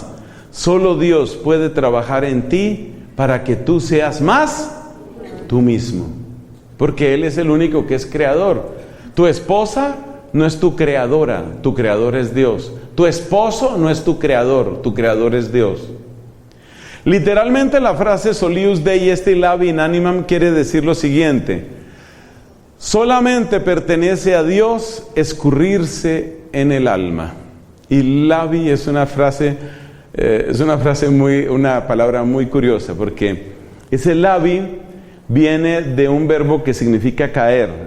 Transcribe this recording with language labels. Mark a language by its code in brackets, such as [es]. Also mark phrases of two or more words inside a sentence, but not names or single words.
[es] Solo Dios puede trabajar en ti para que tú seas más tú mismo. Porque Él es el único que es creador. Tu esposa no es tu creadora, tu creador es Dios. Tu esposo no es tu creador es Dios. Literalmente la frase [la] Solius Dei est illavi in animam [es] quiere decir lo siguiente: solamente pertenece a Dios escurrirse en el alma. Illavi es una palabra muy curiosa, porque ese lavi viene de un verbo que significa caer.